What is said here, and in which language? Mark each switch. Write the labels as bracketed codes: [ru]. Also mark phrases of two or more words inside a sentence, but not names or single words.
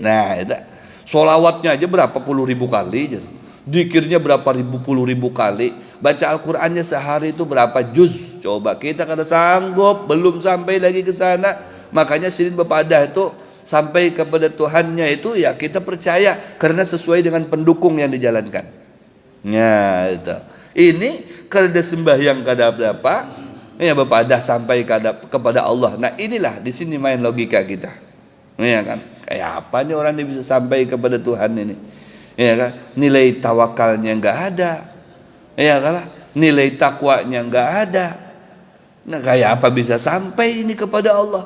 [bjn] Nah, itu solawatnya aja berapa puluh ribu kali. Dikirnya berapa puluh ribu kali, baca Al-Qur'annya sehari itu berapa juz? Coba kita kada sanggup, belum sampai lagi ke sana. Makanya sidin bepadah itu sampai kepada Tuhannya itu ya kita percaya karena sesuai dengan pendukung yang dijalankan. Ya itu. Ini kada sembahyang kada berapa, ya bepadah sampai kepada Allah. Nah, inilah di sini main logika kita. Ya kan? Kayak apa nih orang yang bisa sampai kepada Tuhan ini? Ya kan, nilai tawakalnya nggak ada, ya kan, nilai takwanya nggak ada. Nah, kayak apa bisa sampai ini kepada Allah?